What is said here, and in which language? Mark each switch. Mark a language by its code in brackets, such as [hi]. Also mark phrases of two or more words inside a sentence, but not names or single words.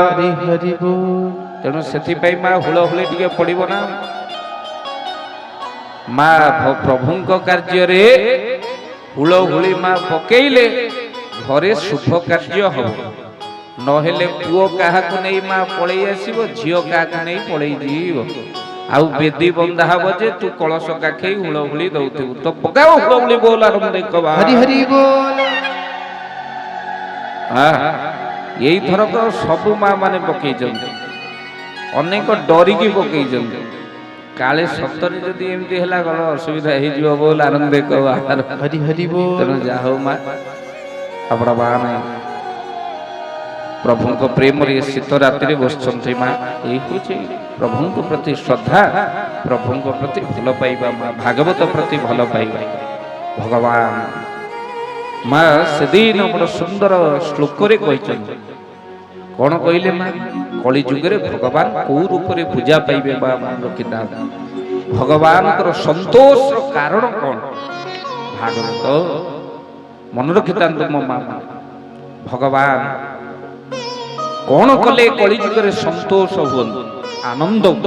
[bn] হরি হরি বল [or] ତେଣୁ ସେଥିପାଇଁ ମା ହୁଳହୁଳି ଟିକେ ପଡିବ ନା ମା ପ୍ରଭୁଙ୍କ କାର୍ଯ୍ୟରେ ହୁଳହୁଳି ମା ପକେଇଲେ ଘରେ ଶୁଭ କାର୍ଯ୍ୟ ହବ ନହେଲେ ପୁଅ କାହାକୁ ନେଇ ମା ପଳେଇ ଆସିବ ଝିଅ କାହାକୁ ନେଇ ପଳେଇ ଯିବ ଆଉ ବେଦି ବନ୍ଧା ହବ ଯେ ତୁ କଳସ କାଖେଇ ହୁଳହୁଳି ଦଉଥିବୁ ତ ପକାଅ ହୁଳହୁଳି ବୋଲ ଆରମ୍ଭ କବା [bn] হরি হরি বল [or] ଏଇଥରକ ସବୁ ମା ମାନେ ପକେଇଛନ୍ତି ଅନେକ ଡରିକି ପକେଇଛନ୍ତି କାଳେ ସତରେ ଯଦି ଏମିତି ହେଲା ଗଲ ଅସୁବିଧା ହେଇଯିବ ବୋଲ ଆନନ୍ଦ କବା [bn] হরি হরি বল [or] ତେଣୁ ଯାହା ହଉ ମା ଆପଣ ବାହା ନାହିଁ ପ୍ରଭୁଙ୍କ ପ୍ରେମରେ ଶୀତ ରାତିରେ ବସିଛନ୍ତି ମା ଏଇ ହଉଛି ପ୍ରଭୁଙ୍କ ପ୍ରତି ଶ୍ରଦ୍ଧା ପ୍ରଭୁଙ୍କ ପ୍ରତି ଭଲ ପାଇବା ମା ଭାଗବତ ପ୍ରତି ଭଲ ପାଇବା ଭଗବାନ ମା ସେଦିନ ବଡ଼ ସୁନ୍ଦର ଶ୍ଲୋକରେ କହିଛନ୍ତି କଣ କହିଲେ ମା କଳି ଯୁଗରେ ଭଗବାନ କୋଉ ରୂପରେ ପୂଜା ପାଇବେ ବା ରଖିଥାନ୍ତି ଭଗବାନଙ୍କର ସନ୍ତୋଷର କାରଣ କଣ ଭାଗବତ ମନେ ରଖିଥାନ୍ତୁ ମୋ ମା ଭଗବାନ କଣ କଲେ କଳି ଯୁଗରେ ସନ୍ତୋଷ ହୁଅନ୍ତୁ ଆନନ୍ଦ